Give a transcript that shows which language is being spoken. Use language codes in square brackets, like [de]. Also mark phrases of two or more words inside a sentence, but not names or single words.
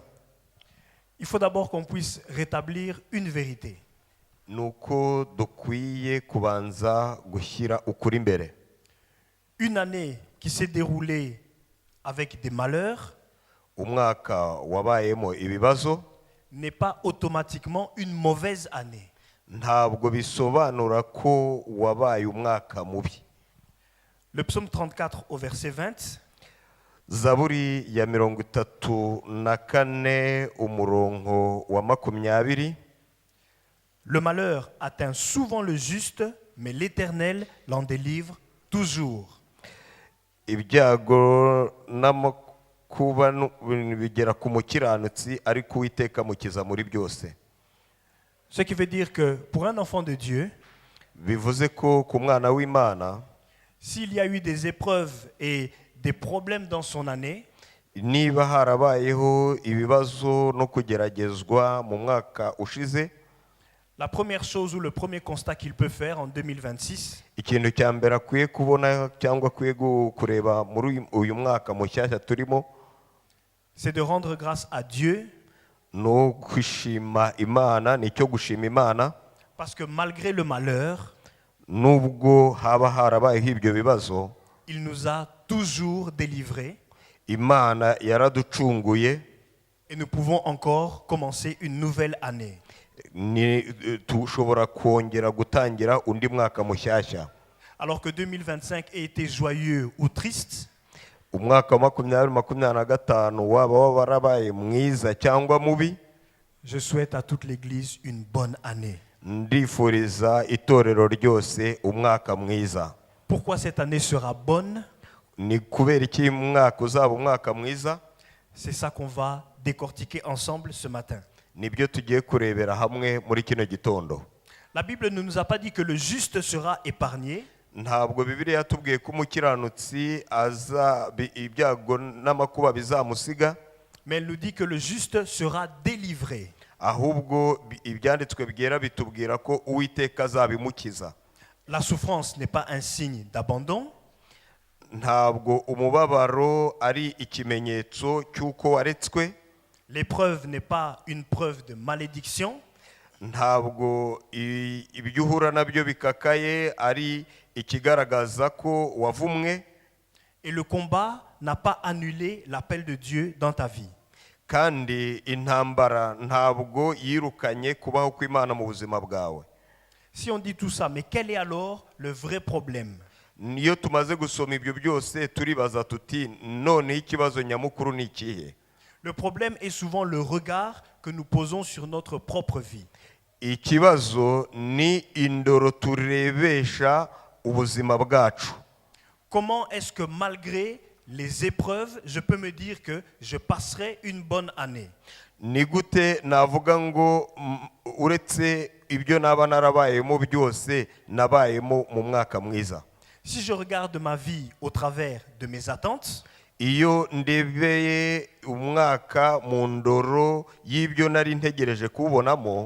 [fr] il faut d'abord qu'on puisse rétablir une vérité. [rw] nuko dukwiye kubanza gushyira ukuri imbere. [fr] Une année qui s'est déroulée avec des malheurs [rw] Umwaka wabayemo ibibazo [fr] n'est pas automatiquement une mauvaise année. [rw] ntabwo bisobanura ko wabaye umwaka mubi. [fr] Le psaume 34 au verset 20, [rw] Zaburi ya 34 umurongo wa 20. [fr] le malheur atteint souvent le juste, mais l'Éternel l'en délivre toujours. [rw] Ibyago n'amakuba bigera ku mukiranutsi ariko Uwiteka mukiza muri byose. [fr] Ce qui veut dire que pour un enfant de Dieu, [rw] Bivuze ko ku mwana w'Imana, [fr] s'il y a eu des épreuves et des problèmes dans son année, [rw] niba harabayeho ibibazo no kugeragezwa mu mwaka ushize, [fr] la première chose ou le premier constat qu'il peut faire en 2026, [rw] ikintu cya mbere akwiye kubona cyangwa akwiye kureba muri uyu mwaka mushyashya turimo, [fr] c'est de rendre grâce à Dieu, [rw] no kwishima Imana, nicyo gushima Imana. [fr] parce que malgré le malheur, [rw] Nubwo haba harabayeho ibyo bibazo, [fr] il nous a toujours délivrés [rw] Imana yaraducunguye, [fr] et nous pouvons encore commencer une nouvelle année. [rw] tushobora kongera gutangira undi mwaka mushyashya. [fr] Alors que 2025 ait été joyeux ou triste, [rw] Umwaka wa 2025 waba warabaye mwiza cyangwa mubi, [fr] je souhaite à toute l'Église une bonne année. [rw] ndifuriza itorero ryose umwaka mwiza. [fr] Pourquoi cette année sera bonne? [rw] Ni kubera iki umwaka uzaba umwaka mwiza? [fr] C'est ça qu'on va décortiquer ensemble ce matin. [rw] nibyo tugiye kurebera hamwe muri kino gitondo. [fr] La Bible ne nous a pas dit que le juste sera épargné, [rw] Ntabwo Bibiliya yatubwiye ko umukiranutsi ibyago n'amakuba bizamusiga, [fr] mais elle nous dit que le juste sera délivré. [rw] ahubwo ibyanditswe byera bitubwira ko Uwiteka azabimukiza. [fr] La souffrance n'est pas un signe d'abandon, [rw] Ntabwo umubabaro ari ikimenyetso cy'uko waretswe, [fr] l'épreuve n'est pas une preuve de malédiction, [rw] ntabwo ibyo uhura nabyo bikakaye ari ikigaragaza ko wavumwe, [fr] et le combat n'a pas annulé l'appel de Dieu dans ta vie. [rw] kandi intambara ntabwo yirukanye kubaho kw'Imana mu buzima bwawe. [fr] Si on dit tout ça, mais quel est alors le vrai problème? [rw] Niyo tumaze gusoma ibyo byose turibaza tuti none ikibazo nyamukuru ni ikihe? [fr] Le problème est souvent le regard que nous posons sur notre propre vie. [rw] Ikibazo ni indoro turebesha ubuzima bwacu. [fr] Comment est-ce que malgré les épreuves, je peux me dire que je passerai une bonne année? [rw] Ni gute navuga ngo uretse ibyo naba narabayemo byose nabayemo mu mwaka mwiza? [fr] Si je regarde ma vie au travers de mes attentes, [rw] Iyo ndebeye umwaka mu ndoro y'ibyo nari ntegereje kubonamo,